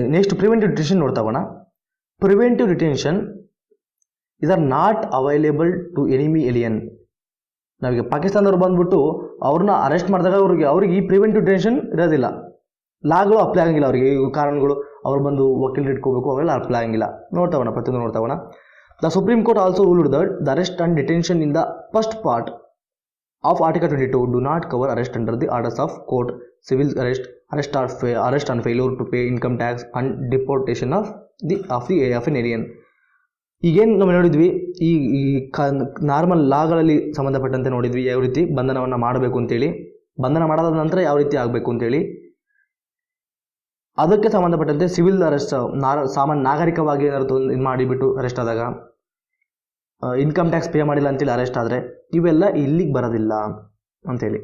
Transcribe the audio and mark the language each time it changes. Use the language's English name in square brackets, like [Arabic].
[English] next preventive detention [Kannada] ನೋಡ್ತಾಗೋಣ. [English] Preventive detention is are not available to enemy alien. [Kannada] ನಾವೀಗ ಪಾಕಿಸ್ತಾನದವ್ರು ಬಂದ್ಬಿಟ್ಟು ಅವ್ರನ್ನ arrest ಮಾಡಿದಾಗ ಅವ್ರಿಗೆ ಈ ಪ್ರಿವೆಂಟಿವ್ ಡಿಟೆನ್ಷನ್ ಇರೋದಿಲ್ಲ. ಲಾಗಳು ಅಪ್ಲೈ ಆಗಂಗಿಲ್ಲ ಅವರಿಗೆ. ಈ ಕಾರಣಗಳು ಅವ್ರು ಬಂದು ವಕೀಲರು ಇಟ್ಕೋಬೇಕು, ಅವೆಲ್ಲ ಅಪ್ಲೈ ಆಗಂಗಿಲ್ಲ. ನೋಡ್ತಾಗೋಣ, ಪ್ರತಿಯೊಂದು ನೋಡ್ತಾಗೋಣ. [English] The Supreme Court also ruled that the arrest and detention in the first part of Article 22 do not cover arrest under the orders of court, civil arrest on failure to pay income tax and deportation of an alien. [Kannada] ಈಗೇನು ನಾವು ನೋಡಿದ್ವಿ, ಈ normal ಲಾಗಳಲ್ಲಿ ಸಂಬಂಧಪಟ್ಟಂತೆ ನೋಡಿದ್ವಿ ಯಾವ ರೀತಿ ಬಂಧನವನ್ನು ಮಾಡಬೇಕು ಅಂತೇಳಿ, ಬಂಧನ ಮಾಡಾದ ನಂತರ ಯಾವ ರೀತಿ ಆಗಬೇಕು ಅಂತೇಳಿ. ಅದಕ್ಕೆ ಸಂಬಂಧಪಟ್ಟಂತೆ ಸಿವಿಲ್ ಅರೆಸ್ಟ್, ಸಾಮಾನ್ಯ ನಾಗರಿಕವಾಗಿ ಏನಾದ್ರು ಇದು ಮಾಡಿಬಿಟ್ಟು ಅರೆಸ್ಟ್ ಆದಾಗ, ಇನ್ಕಮ್ ಟ್ಯಾಕ್ಸ್ ಪೇ ಮಾಡಿಲ್ಲ ಅಂತೇಳಿ ಅರೆಸ್ಟ್ ಆದರೆ, ಇವೆಲ್ಲ ಇಲ್ಲಿಗೆ ಬರೋದಿಲ್ಲ ಅಂತೇಳಿ.